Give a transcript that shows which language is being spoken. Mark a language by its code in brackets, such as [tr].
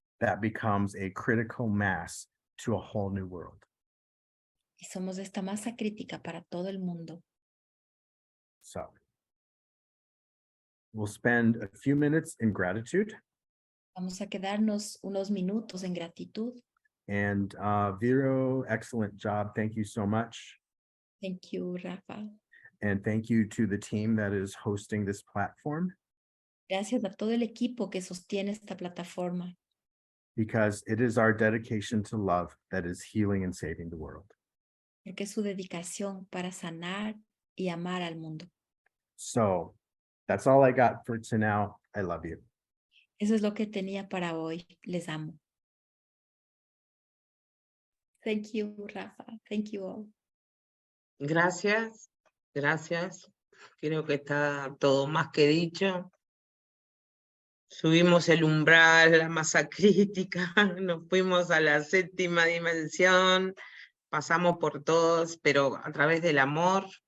[en] that becomes a critical mass to a whole new world. [es] Y somos esta masa crítica para todo el mundo. [en] So we'll spend a few minutes in gratitude. [es] Vamos a quedarnos unos minutos en gratitud. [en] And Vero, excellent job. Thank you so much. Thank you, Rafa. And thank you to the team that is hosting this platform, [es] Gracias a todo el equipo que sostiene esta plataforma, [en] because it is our dedication to love that is healing and saving the world. [es] porque es su dedicación para sanar y amar al mundo. [en] So that's all I got for tonight. I love you. [es] Eso es lo que tenía para hoy. Les amo. [en] Thank you, Rafa. Thank you all. [es] Gracias, gracias. Creo que está todo más que dicho. Subimos el umbral, la masa crítica, nos fuimos a la séptima dimensión, pasamos por todos, pero a través del amor.